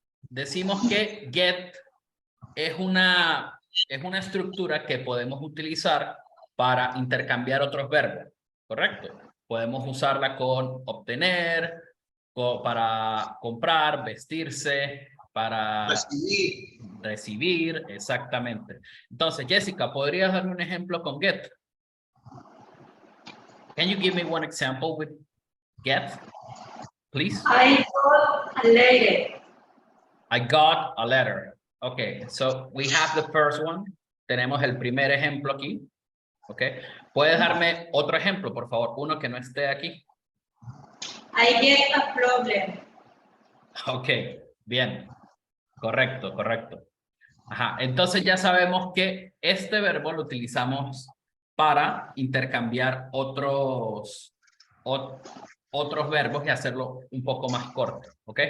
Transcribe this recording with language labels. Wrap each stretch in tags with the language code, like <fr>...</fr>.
<es>Decimos que get es una estructura que podemos utilizar para intercambiar otros verbos, ¿correcto? Podemos usarla con obtener, para comprar, vestirse, para recibir, exactamente. Entonces, Jessica, ¿podrías darme un ejemplo con get?</es> <en>Can you give me one example with get, please? I got a letter. I got a letter. Okay, so we have the first one.</en> <es>Tenemos el primer ejemplo aquí. Okay. ¿Puedes darme otro ejemplo, por favor? Uno que no esté aquí.</es> <en>I get a problem.</en> <es>Ok, bien. Correcto, correcto. Ajá, entonces ya sabemos que este verbo lo utilizamos para intercambiar otros verbos y hacerlo un poco más corto, ¿ok?</es>